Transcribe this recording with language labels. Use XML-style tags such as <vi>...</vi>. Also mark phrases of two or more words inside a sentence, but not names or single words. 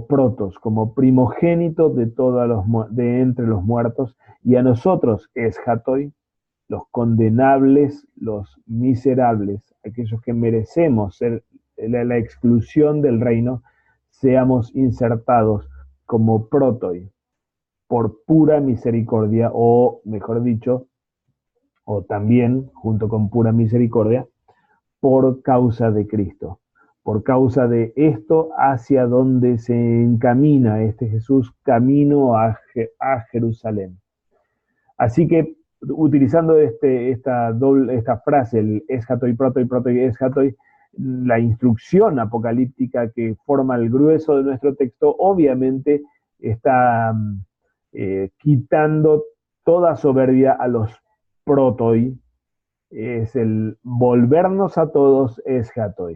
<es>protos, como primogénito de entre los muertos, y a nosotros, eschatoi, los condenables, los miserables, aquellos que merecemos ser la exclusión del reino, seamos insertados como protoi, por pura misericordia, o mejor dicho, o también, junto con pura misericordia, por causa de Cristo. Por causa de esto, hacia donde se encamina este Jesús, camino a Jerusalén. Así que utilizando esta frase, el</es> <el>ἔσχατοι, πρῶτοι, πρῶτοι, ἔσχατοι,</el> <es>la instrucción apocalíptica que forma el grueso de nuestro texto, obviamente está quitando toda soberbia a los protoi, es el volvernos a todos eschatoi.</es>